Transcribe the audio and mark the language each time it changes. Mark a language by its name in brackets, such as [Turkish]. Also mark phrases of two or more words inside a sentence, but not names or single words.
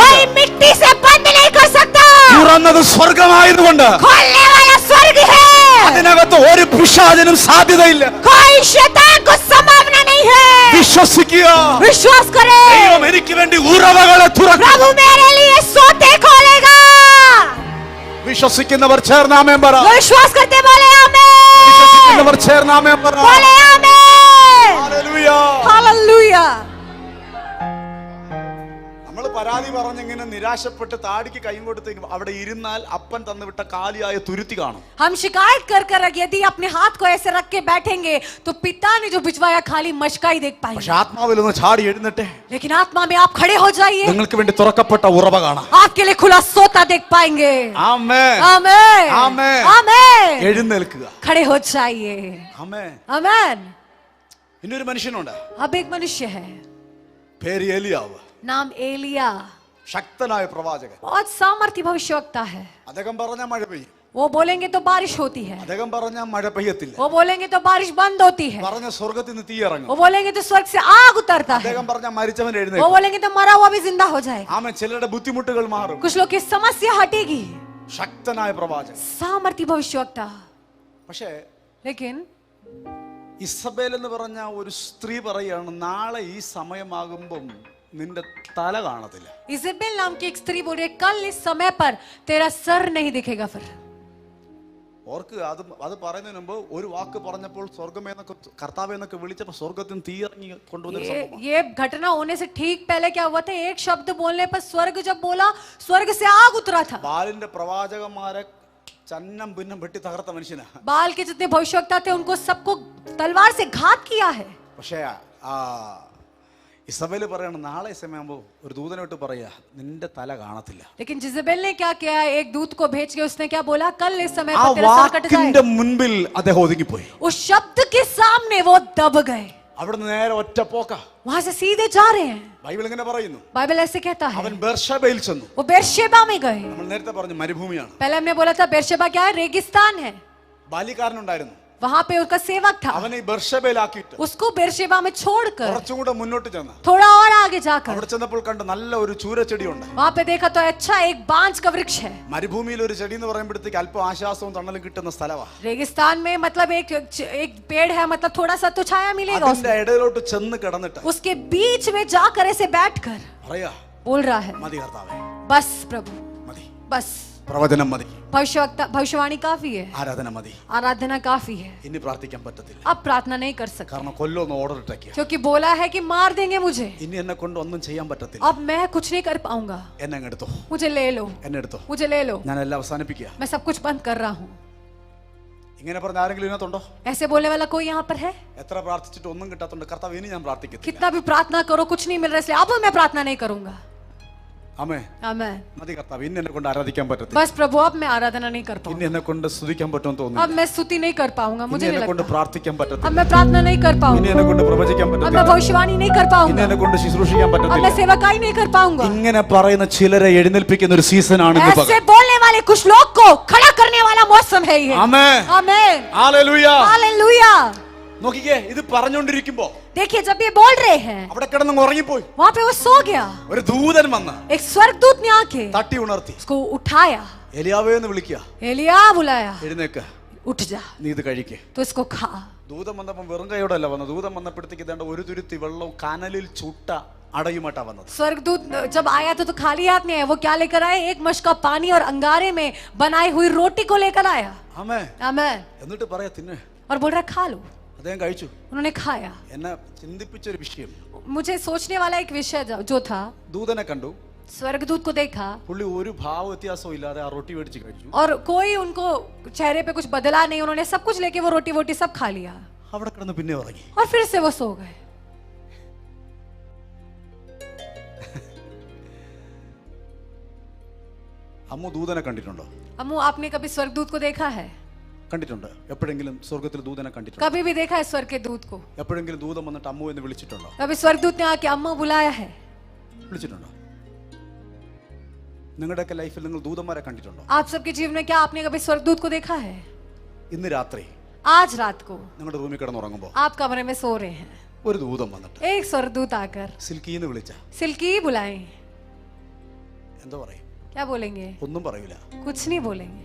[Hindi] कोई मिट्टी से बंद नहीं कर सकता. [Malayalam] തുറന്നത് സ്വർഗമായതുകൊണ്ട് [Hindi] खोलने वाला स्वर्ग है. [Malayalam] അതിനകത്ത് ഒരു പിശാചിനും സാധ്യതയില്ല. [Hindi] कोई शैतान को संभावना नहीं है. [Malayalam] വിശ്വസിക്കുക. [Hindi] विश्वास करें. [Malayalam] ദൈവം എനിക്ക് വേണ്ടി ഉറവകളെ തുറക്കും. [Hindi] प्रभु मेरे लिए सोते खोलेगा. [Malayalam] വിശ്വസിക്കുന്നവർ ചേർന്ന് ആമേൻ പറ. [Hindi] जो विश्वास करते बोले आमेन. [Malayalam] വിശ്വസിക്കുന്നവർ ചേർന്ന് ആമേൻ പറ. [Hindi] बोले आमेन. [Malayalam] ഹല്ലേലൂയ. [Hindi] हालेलुया. [Malayalam] നമ്മൾ പരാതി പറഞ്ഞിങ്ങനെ നിരാശപ്പെട്ട് താടിക്ക് കൈ കൊടുത്ത് അവിടെ ഇരുന്നാൽ അപ്പൻ തന്നുവിട്ട കാലിയായ തുരുത്തി കാണും. [Hindi] हम शिकायत कर कर यदि अपने हाथ को ऐसे रख के बैठेंगे तो पिता ने जो भिजवाया खाली मशका ही देख पाएंगे. [Malayalam] പക്ഷെ ആത്മാവിൽ ഒന്ന് ചാടി എഴുന്നേറ്റെ. [Hindi] लेकिन आत्मा में आप खड़े हो जाइए, [Malayalam] നിങ്ങൾക്ക് വേണ്ടി തുറക്കപ്പെട്ട ഉറവ കാണാം. [Hindi] आपके लिए खुला सोता देख पाएंगे. [Malayalam] ആമേൻ. [Hindi] आमेन. [Malayalam] ആമേൻ. [Hindi] आमेन. [Malayalam] എഴുന്നേൽക്കുക. [Hindi] खड़े हो जाइए. [Malayalam] ആമേൻ. [Hindi] आमेन. [Malayalam] ഇന്നൊരു മനുഷ്യനുണ്ട്, [Hindi] अब एक मनुष्य है, [Malayalam] പേര് ഏലിയാവ്. [Hindi] नाम एलिया. [Malayalam] ശക്തനായ പ്രവാചകൻ. [Hindi] बहुत सामर्थ्य भविष्यवक्ता है. [Malayalam] അദ്ദേഹം പറഞ്ഞ മഴ പെയ്യും, [Hindi] वो बोलेंगे तो बारिश होती है, [Malayalam] അദ്ദേഹം പറഞ്ഞ മഴ പെയ്യത്തില്ല, [Hindi] वो बोलेंगे तो बारिश बंद होती है, [Malayalam] പറഞ്ഞ സ്വർഗത്തിൽ നിന്ന് തീ ഇറങ്ങും, [Hindi] वो बोलेंगे तो स्वर्ग से आग उतरता है, [Malayalam] അദ്ദേഹം പറഞ്ഞ മരിച്ചവൻ [Hindi] वो [Malayalam] എഴുന്നേൽക്കും. [Hindi] बोलेंगे तो मरा हुआ भी जिंदा हो जाए. [Malayalam] ആമേൻ. ചിലരുടെ ബുദ്ധിമുട്ടുകൾ മാറും. [Hindi] कुछ लोग की समस्या हटेगी. [Malayalam] ശക്തനായ പ്രവാചകൻ. [Hindi] सामर्थ्य भविष्यवक्ता. [Malayalam] പക്ഷേ [Hindi] लेकिन [Malayalam] ഇസബേൽ എന്ന് പറഞ്ഞ ഒരു സ്ത്രീ പറയാണ്, നാളെ ഈ സമയമാകുമ്പം നിന്റെ തല കാണത്തില്ല. [Hindi] इजेबेल नाम की एक स्त्री बोल रही है कल इस समय पर तेरा सर नहीं दिखेगा फिर. [Malayalam] ഓർക്ക് അത് പറയുന്നതിന് മുമ്പ് ഒരു വാക്ക് പറഞ്ഞപ്പോൾ സ്വർഗമേന്നൊക്കെ കർത്താവേന്നൊക്കെ വിളിച്ചപ്പോൾ സ്വർഗത്തിൽ നിന്ന് തീ ഇറങ്ങി കൊണ്ടുവന്ന [Hindi] ये घटना होने से ठीक पहले क्या हुआ था, एक शब्द बोलने पर स्वर्ग जब बोला स्वर्ग से आग उतरा था. [Malayalam] ബാലിന്റെ പ്രവാചകന്മാരെ ചന്നം ഭിന്നം വെട്ടി തകർത്ത മനുഷ്യനാ. [Hindi] बाल के जितने भविष्यवक्ता थे उनको सबको तलवार से घात किया है. [Malayalam] പക്ഷേ ഇസബേൽ പറയണം നാളെ സമയമാകുമ്പോ ഒരു ദൂതനോട്ട് പറയാ നിന്റെ തല കാണത്തില്ല. [Hindi] लेकिन जिजेबेल ने क्या किया, एक दूत को भेज के उसने क्या बोला, कल इस समय [Malayalam] ആ [Hindi] पर तेरा सर कट [Malayalam] വാക്കിന്റെ [Hindi] जाएगा. [Malayalam] മുൻപിൽ അദ്ദേഹം ഒതുങ്ങിപ്പോയി. [Hindi] उस शब्द के सामने वो दब गए. [Malayalam] അവിടുന്ന് നേരെ ഒറ്റ പോക്ക. [Hindi] वहां से सीधे जा रहे हैं. [Malayalam] ബൈബിൾ ഇങ്ങനെ പറയുന്നു, [Hindi] बाइबल ऐसे कहता है [Malayalam] അവൻ ബേർഷബയിൽ ചെന്നു. [Hindi] वो बेरशेबा में गए. [Malayalam] നമ്മൾ നേരത്തെ പറഞ്ഞു മരുഭൂമിയാണ്. [Hindi] पहले हमने बोला था बेरशेबा क्या है, रेगिस्तान है. [Malayalam] ബാലികാരനുണ്ടായിരുന്നു, [Hindi] वहां पे उसका सेवक था. [Malayalam] അവനെ ഈ ബേർഷബയിലാക്കിയിട്ട് [Hindi] उसको बेरशेबा में छोड़कर [Malayalam] കുറച്ചും കൂടെ മുന്നോട്ട് ചെന്ന. [Hindi] थोड़ा और आगे जाकर [Malayalam] അവിടെ ചെന്നപ്പോൾ കണ്ട നല്ല ഒരു ചൂരച്ചെടിയുണ്ട്. [Hindi] वहां पे देखा तो अच्छा एक बांज का वृक्ष है. [Malayalam] മരുഭൂമിയിൽ ഒരു ചെടി എന്ന് പറയുമ്പോഴത്തേക്ക് അല്പം ആശ്വാസവും തണലും കിട്ടുന്ന സ്ഥലമാണ്. [Hindi] रेगिस्तान में मतलब एक पेड़ है, मतलब थोड़ा सा तो छाया मिलेगा [Malayalam] അതിന്റെ ഇടയിലോട്ട് ചെന്ന് കിടന്നിട്ട് [Hindi] उसके बीच में जाकर ऐसे बैठकर [Malayalam] പറയാ [Hindi] बोल रहा है [Malayalam] മതി കർത്താവേ, [Hindi] बस प्रभु [Malayalam] മതി, [Hindi] बस. [Malayalam] പ്രവചനം മതി, [Hindi] भविष्यवाणी काफी है, [Malayalam] ആരാധന മതി, [Hindi] आराधना काफी है. [Malayalam] ഇനി പ്രാർത്ഥിക്കാൻ പറ്റത്തില്ല. [Hindi] अब प्रार्थना नहीं कर सकते [Malayalam] കാരണം കൊല്ലോന്ന് ഓർഡർ ഇട്ടേക്കുക. [Hindi] क्योंकि बोला है कि मार देंगे मुझे. [Malayalam] ഇനി എന്നെ കൊണ്ട് ഒന്നും ചെയ്യാൻ പറ്റത്തില്ല. [Hindi] अब मैं कुछ नहीं कर पाऊंगा. [Malayalam] എന്നെ അങ്ങ് എടുത്തോ, [Hindi] मुझे ले लो, [Malayalam] എന്നെ എടുത്തോ, [Hindi] मुझे ले लो, [Malayalam] ഞാൻ എല്ലാം അവസാനിപ്പിക്കുക. [Hindi] मैं सब कुछ बंद कर रहा हूँ. [Malayalam] ഇങ്ങനെ പറഞ്ഞ ആരെങ്കിലും ഇതിനകത്തുണ്ടോ? [Hindi] ऐसे बोलने वाला कोई यहाँ पर है? [Malayalam] എത്ര പ്രാർത്ഥിച്ചിട്ട് ഒന്നും കിട്ടാത്തോണ്ട് കർത്താവ് ഇനി ഞാൻ പ്രാർത്ഥിക്കത്തില്ല. [Hindi] कितना भी प्रार्थना करो कुछ नहीं मिल रहा, इसलिए अब मैं प्रार्थना नहीं करूंगा. [Malayalam] ആമേൻ. [Hindi] आमेन. [Malayalam] മതി കർത്താവ്, ഇനി എന്നെ കൊണ്ട് ആരാധിക്കാൻ പറ്റത്തില്ല. [Hindi] बस प्रभु अब मैं आराधना नहीं कर [Malayalam] ഇനി [Hindi] पाऊंगा. [Malayalam] എന്നെ കൊണ്ട് സ്തുതിക്കാൻ പറ്റുമെന്ന് [Hindi] अब [Malayalam] തോന്നുന്നു. [Hindi] मैं स्तुति नहीं कर पाऊंगा, [Malayalam] ഇനി [Hindi] मुझे नहीं [Malayalam] എന്നെ കൊണ്ട് [Hindi] लगता. [Malayalam] പ്രാർത്ഥിക്കാൻ [Hindi] अब [Malayalam] പറ്റത്തില്ല. [Hindi] मैं प्रार्थना नहीं कर [Malayalam] ഇനി [Hindi] पाऊंगा. [Malayalam] എന്നെ കൊണ്ട് പ്രവചിക്കാൻ [Hindi] अब मैं [Malayalam] പറ്റത്തില്ല. [Hindi] भविष्यवाणी नहीं कर [Malayalam] ഇനി [Hindi] पाऊंगा. [Malayalam] എന്നെ കൊണ്ട് ശുശ്രൂഷിക്കാൻ [Hindi] अब मैं [Malayalam] പറ്റത്തില്ല. [Hindi] सेवकाई नहीं कर पाऊंगा. [Malayalam] ഇങ്ങനെ പറയുന്ന ചിലരെ എഴുന്നേൽപ്പിക്കുന്ന ഒരു സീസൺ ആണ് ഇന്ന് [Hindi] ऐसे [Malayalam] പകൽ. [Hindi] बोलने वाले कुछ लोग को खड़ा करने वाला मौसम है ये. [Malayalam] ആമേൻ. [Hindi] आमेन. [Malayalam] ഹല്ലേലൂയ. [Hindi] हालेलुया. [Malayalam] നോക്കിക്കേ, ഇത് പറഞ്ഞുകൊണ്ടിരിക്കുമ്പോ [Hindi] देखिए जब ये बोल रहे हैं [Malayalam] അവിടെ കിടന്ന് ഉറങ്ങിപ്പോയി. [Hindi] वहां पे वो सो गया. [Malayalam] ഒരു ദൂതൻ വന്ന് [Hindi] एक स्वर्गदूत ने आके [Malayalam] തട്ടി ഉണർത്തി. [Hindi] उसको उठाया. [Malayalam] എലിയാവേ എന്ന് വിളിക്കുക, [Hindi] एलिया बुलाया, [Malayalam] എഴുന്നേക്ക്, [Hindi] उठ जा [Malayalam] നീ ഇത് കഴിക്കേ. [Hindi] तो इसको खा. [Malayalam] ദൂതൻ വന്നപ്പം വെറും കൈയോടെ അല്ല വന്നത്. ദൂതൻ വന്നപ്പോഴത്തേക്ക് ഇതാണ്ട് ഒരു തുരുത്തി വെള്ളവും കനലിൽ ചുട്ട അടയുമായിട്ടാ വന്നത്. [Hindi] स्वर्गदूत जब आया तो खाली हाथ नहीं आया. वो क्या लेकर आया, एक मश का पानी और अंगारे में बनाई हुई रोटी को लेकर आया. [Malayalam] ആമേൻ. [Hindi] आमेन. [Malayalam] എന്നിട്ട് പറയാ തിന്നെ. [Hindi] और बोल रहा खा लो. [Malayalam] അദ്ദേഹം കഴിച്ചു. [Hindi] उन्होंने खाया. [Malayalam] എന്നെ ചിന്തിപ്പിച്ചൊരു വിഷയം, [Hindi] मुझे सोचने वाला एक विषय जो था, [Malayalam] ദൂതനെ കണ്ടു, [Hindi] स्वर्गदूत को देखा [Malayalam] പുള്ളി ഒരു ഭാവ വ്യത്യാസവും ഇല്ലാതെ ആ റൊട്ടി മേടിച്ച് കഴിച്ചു. [Hindi] और कोई उनको चेहरे पे कुछ बदला नहीं. उन्होंने सब कुछ लेके वो रोटी वोटी सब खा लिया [Malayalam] അവിടെ കിടന്ന് പിന്നെ ഉറങ്ങി. [Hindi] और फिर से वो सो गए. [Malayalam] അമ്മു ദൂതനെ കണ്ടിട്ടുണ്ടോ? [Hindi] अम्मू आपने कभी स्वर्गदूत को देखा है? [Malayalam] കണ്ടിട്ടുണ്ട്. എപ്പോഴെങ്കിലും സ്വർഗത്തിൽ ദൂതനെ കണ്ടിട്ടുണ്ടോ? [Hindi] कभी भी देखा है स्वर्ग के दूत को? [Malayalam] എപ്പോഴെങ്കിലും ദൂതൻ വന്നിട്ട് അമ്മു എന്ന് വിളിച്ചിട്ടുണ്ടോ? [Hindi] कभी स्वर्गदूत ने आके अम्मू बुलाया है? [Malayalam] വിളിച്ചിട്ടുണ്ടോ? നിങ്ങളുടെയൊക്കെ ലൈഫിൽ നിങ്ങൾ ദൂതന്മാരെ കണ്ടിട്ടുണ്ടോ? [Hindi] आप सबके जीवन में क्या आपने कभी स्वर्गदूत को देखा है? [Malayalam] ഇന്ന് രാത്രി [Hindi] आज रात को [Malayalam] നിങ്ങളുടെ റൂമിൽ കിടന്നുറങ്ങുമ്പോൾ [Hindi] आप कमरे में सो रहे हैं, [Malayalam] ഒരു ദൂതൻ വന്നിട്ട് [Hindi] एक स्वर्गदूत आकर [Malayalam] സിൽക്കീന്ന് വിളിച്ച [Hindi] सिल्की बुलाए, [Malayalam] എന്താ പറയും? [Hindi] क्या बोलेंगे? [Malayalam] ഒന്നും പറയൂല. [Hindi] कुछ नहीं बोलेंगे.